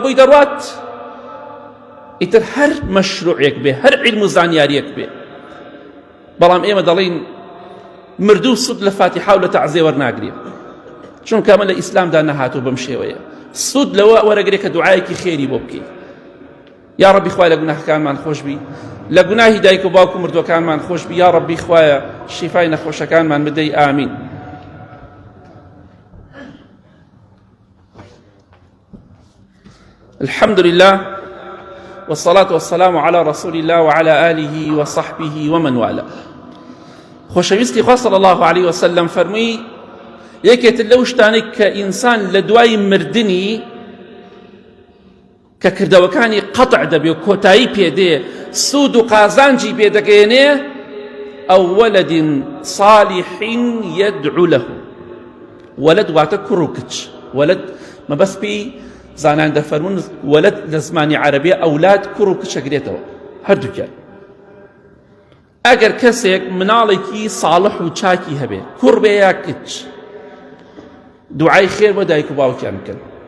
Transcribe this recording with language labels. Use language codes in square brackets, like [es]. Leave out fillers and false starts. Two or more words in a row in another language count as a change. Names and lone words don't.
[ckb] بۆی دەڕوات ئیتر هەر مەشروعێک بێ هەر عیلم و زانیاریەک بێ بەڵام ئێمە دەڵێن مردوو سود لە فاتحە و لە تەعزیە وەرناگرێ چونکە ئەمە لە ئیسلامدا نەهاتوو بەم شێوەیە سود لەوە وەرەگرێ کە دوعایەکی خێری بۆ بکەین یا ربی خوای لە گوناهەکانمان خۆش بی لە گوناهی دایک و باوک و مردوەکانمان خۆش بی یا ربی خوایە شیفای نەخۆشەکانمان بدەی ئامین [ar] الحمد لله والصلاة والسلام على رسول الله وعلى آله وصحبه ومن والاه [ckb] خۆشەویستی خوا [ar] صلی الله عليه وسلم [ckb] فەرمووی یەکێت لەو شتانەی کە ئینسان لە دوای مردنی کە کردەوەکانی قەتع دەبێ و کۆتایی پێدێ سوود و قازانجی پێدەگەێنێ ئەو [ar] وەلەد صالح يدعو له [ckb] وەلەد واتە کوڕ و کچ وەلەد مەبەست پێی زانان دەفەرمون وەلەد لە زمانی عەرەبیە ئەولاد کوڕ و کچەگرێتەوە هەردووکیان ئەگەر کەسێک مناڵێکی ساڵح و چاکی هەبێ کوڕ بێ یا کچ دوعای خێر بۆ دایک و باوکیان بکەن